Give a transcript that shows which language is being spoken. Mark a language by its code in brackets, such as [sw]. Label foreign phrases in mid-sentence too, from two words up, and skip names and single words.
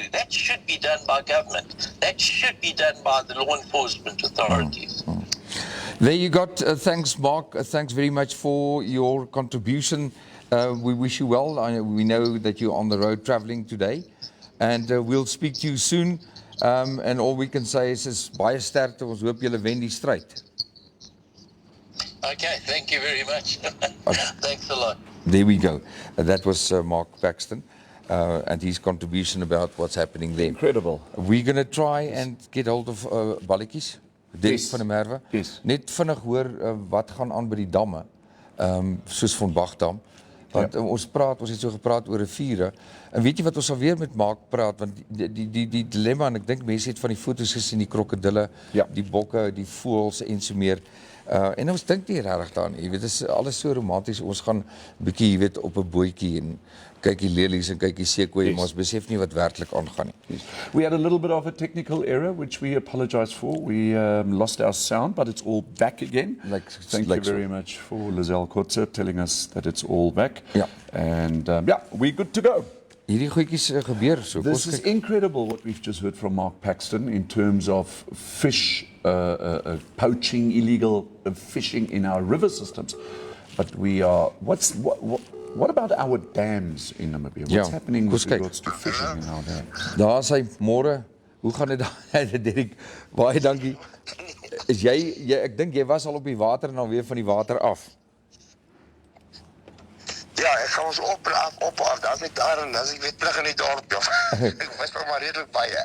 [en] That should be done by government. That should be done by the law enforcement authorities. There you got. Thanks, Mark. Thanks very much for your contribution. We wish you well. We know that you're on the road traveling today, and we'll speak to you soon. And all we can say is [af] baie sterkte. Ons hoop julle wen die stryd. [en] Okay, thank you very much. Thanks a lot. There we go. That was Mark Paxton and his contribution about what's happening there. Incredible. We're going to try and get hold of balletjies. Dirk van der Merwe. Yes. [af] Net vinnig hoor wat gaan aan by die damme. Soos van Bagdam. Want ons het so gepraat oor riviere. En weet jy wat ons alweer met Mark praat, want die dilemma, en ek dink mense het van die foto's gesien, die krokodille, die bokke, die voëls en so meer. En ons dink nie regtig daaraan nie. Jy weet, dit is alles so romanties. Ons gaan 'n bietjie, jy weet, op 'n bootjie en kyk die lelies en kyk die seekoeie, maar ons besef nie wat werklik aangaan nie. [en] Yes. We had a little bit of a technical error, which we apologize for. We lost our sound, but it's all back again. Thank you very much for Lizelle Kotze telling us that it's all back. Yeah. And we're good to go. [af] Hierdie goedjies gebeur so. [en] This is incredible what we've just heard from Mark Paxton in terms of fish poaching, illegal fishing in our river systems. But we are, what about our dams in Namibia? What's happening with regards to fishing in our dams? [af] Daar is hy, môre. Hoe gaan dit daar? Dirk, baie dankie. Is jy ek dink jy was al op die water en dan weer van die water af. Ja, ek gaan ons op, daar's net daar en as ek weer terug in die dorp, ja. Ek was maar redelik baie.